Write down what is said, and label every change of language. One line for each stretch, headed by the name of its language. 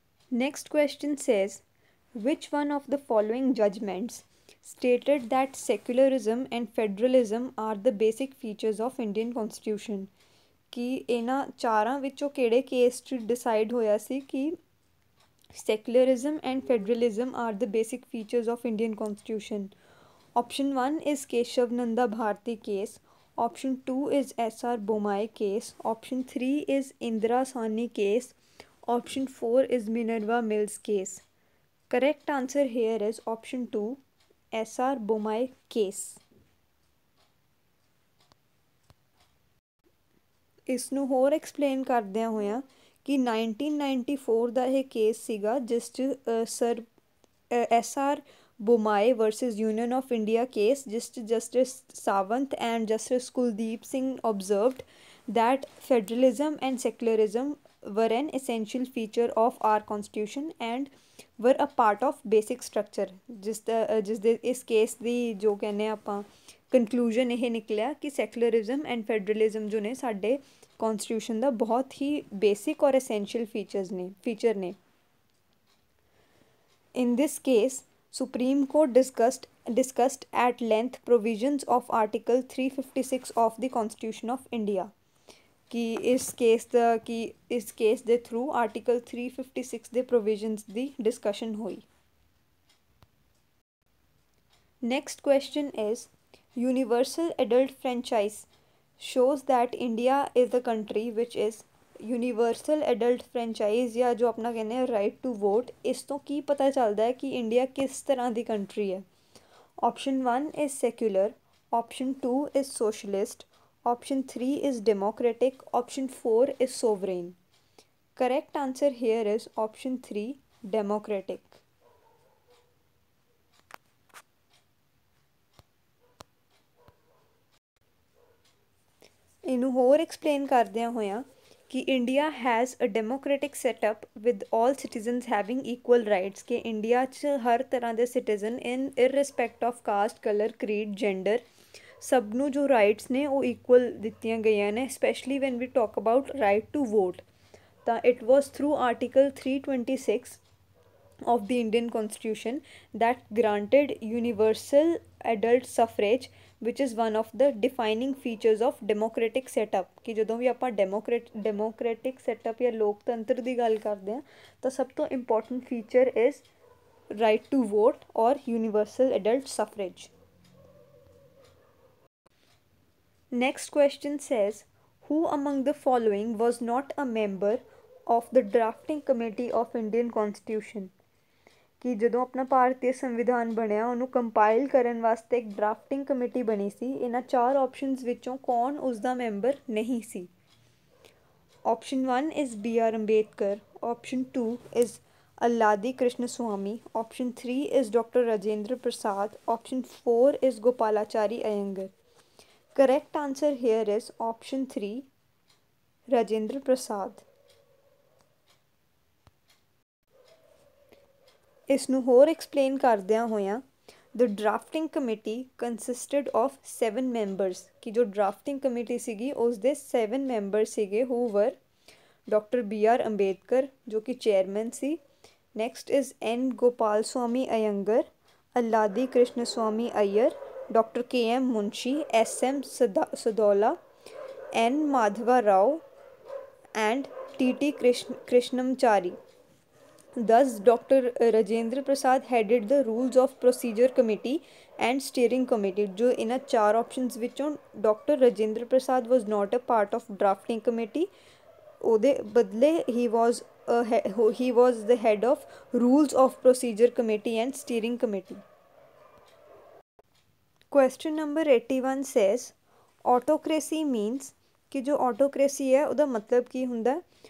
English: Next question says, which one of the following judgments stated that secularism and federalism are the basic features of Indian Constitution?
Punjabi: ਕਿ ਇਹਨਾਂ ਚਾਰਾਂ ਵਿੱਚੋਂ ਕਿਹੜੇ case 'ਚ decide ਹੋਇਆ ਸੀ ਕਿ
English: secularism and federalism are the basic features of Indian Constitution? Option 1 is Keshavananda Bharati case. Option 2 is S.R. Bommai case. Option 3 is Indira Sawhney case. Option 4 is Minerva Mills case. Correct answer here is option 2, S.R. Bommai case.
Punjabi: ਇਸ ਨੂੰ ਹੋਰ explain ਕਰਦਿਆਂ ਹੋਇਆਂ ਕਿ 1994 ਦਾ ਇਹ case ਸੀਗਾ ਜਿਸ 'ਚ sir S.R.
English: Bommai versus Union of India case,
Punjabi: ਜਿਸ 'ਚ
English: Justice Sawant and Justice Kuldeep Singh observed that federalism and secularism were an essential feature of our constitution and were a part of basic structure.
Punjabi: ਜਿਸ ਦੇ ਇਸ case ਦੀ ਜੋ ਕਹਿੰਦੇ ਆਪਾਂ conclusion ਇਹ ਨਿਕਲਿਆ ਕਿ ਸੈਕੂਲਰਿਜ਼ਮ ਐਂਡ ਫੈਡਰਲਿਜ਼ਮ ਜੋ ਨੇ ਸਾਡੇ ਕੌਨਸਟੀਟਿਊਸ਼ਨ ਦਾ ਬਹੁਤ ਹੀ ਬੇਸਿਕ ਔਰ ਐਸੈਂਸ਼ੀਅਲ ਫੀਚਰ ਨੇ.
English: In this case, Supreme Court discussed at length provisions of Article 356 of the Constitution of India.
Punjabi: ਕਿ ਇਸ ਕੇਸ ਦੇ ਥਰੂ ਆਰਟੀਕਲ 356 ਦੇ ਪ੍ਰੋਵੀਜ਼ਨਸ ਦੀ ਡਿਸਕਸ਼ਨ ਹੋਈ.
English: Next question is, universal adult franchise shows that India is the country which is universal adult franchise
Punjabi: ਜਾਂ ਜੋ ਆਪਣਾ ਕਹਿੰਦੇ ਆ
English: Right to vote.
Punjabi: ਇਸ ਤੋਂ ਕੀ ਪਤਾ ਚੱਲਦਾ ਹੈ ਕਿ ਇੰਡੀਆ ਕਿਸ ਤਰ੍ਹਾਂ ਦੀ ਕੰਟਰੀ ਹੈ?
English: Option 1 is secular. Option 2 is socialist. Option 3 is democratic. Option 4 is sovereign. Correct answer here is option 3, democratic.
Punjabi: ਇਹਨੂੰ ਹੋਰ ਐਕਸਪਲੇਨ ਕਰਦਿਆਂ ਹੋਇਆਂ ਕਿ
English: India has a democratic setup with all citizens having equal rights.
Punjabi: ਕਿ India 'ਚ ਹਰ ਤਰ੍ਹਾਂ ਦੇ citizen
English: in irrespective of caste, colour, creed, gender
Punjabi: ਸਭ ਨੂੰ ਜੋ ਰਾਈਟਸ ਨੇ ਉਹ ਇਕੁਅਲ ਦਿੱਤੀਆਂ ਗਈਆਂ ਨੇ.
English: Specially when we talk about right to vote ਤਾਂ it was through article 326 of the Indian Constitution that granted universal adult suffrage, which is one of the defining features of democratic setup.
Punjabi: ਕਿ ਜਦੋਂ ਵੀ ਆਪਾਂ democratic setup ਜਾਂ ਲੋਕਤੰਤਰ ਦੀ ਗੱਲ ਕਰਦੇ ਹਾਂ ਤਾਂ ਸਭ ਤੋਂ
English: important feature is right to vote or universal adult suffrage. Next question says, who among the following was not a member of the drafting committee of Indian Constitution?
Punjabi: ਕਿ ਜਦੋਂ ਆਪਣਾ ਭਾਰਤੀ ਸੰਵਿਧਾਨ ਬਣਿਆ ਉਹਨੂੰ ਕੰਪਾਈਲ ਕਰਨ ਵਾਸਤੇ ਇੱਕ ਡਰਾਫਟਿੰਗ ਕਮੇਟੀ ਬਣੀ ਸੀ. ਇਹਨਾਂ 4 ਆਪਸ਼ਨਸ ਵਿੱਚੋਂ ਕੌਣ ਉਸਦਾ ਮੈਂਬਰ ਨਹੀਂ ਸੀ?
English: Option 1 is B.R. Ambedkar. Option 2 is Alladi Krishnaswamy. Option 3 is Dr. Rajendra Prasad. Option 4 is Gopalachari Iyengar. Correct answer here is option 3, Rajendra Prasad.
Punjabi: ਇਸ ਨੂੰ ਹੋਰ ਐਕਸਪਲੇਨ ਕਰਦਿਆਂ ਹੋਇਆਂ
English: the drafting committee consisted of 7 members
Punjabi: ਕਿ ਜੋ ਡਰਾਫਟਿੰਗ ਕਮੇਟੀ ਸੀਗੀ ਉਸ ਦੇ 7 ਮੈਂਬਰ ਸੀਗੇ
English: who were
Punjabi: ਡਾਕਟਰ BR ਅੰਬੇਦਕਰ ਜੋ ਕਿ chairman ਸੀ।
English: Next is N Gopalaswami Ayyangar, Alladi Krishnaswami Ayyar, doctor KM Munshi, SM Saadulla, N Madhava Rao and TT Krishnamachari. Thus, Dr. Rajendra Prasad headed the Rules of Procedure Committee and Steering Committee.
Punjabi: जो इन्ह 4 options विचों Dr.
English: Rajendra Prasad was not a part of drafting committee.
Punjabi: ਉਹਦੇ ਬਦਲੇ
English: he was the head of Rules of Procedure Committee and Steering Committee. Question number 81 says autocracy means
Punjabi: कि जो autocracy है ਉਹਦਾ ਮਤਲਬ ਕੀ ਹੁੰਦਾ।